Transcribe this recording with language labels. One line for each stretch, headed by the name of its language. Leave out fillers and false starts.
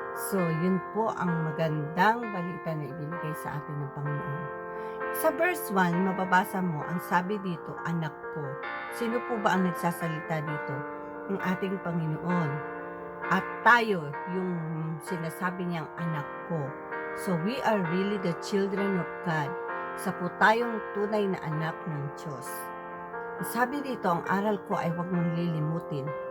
Filipino: So, yun po ang magandang balita na ibinigay sa atin ng Panginoon. Sa verse 1, mababasa mo, ang sabi dito, anak ko. Sino po ba ang nagsasalita dito? Ang ating Panginoon. At tayo, yung sinasabi niyang anak ko.
English: So, we are really the children of God.
Filipino: Sa po tayong tunay na anak ng Diyos. Ang sabi dito, ang aral ko ay huwag mong lilimutin.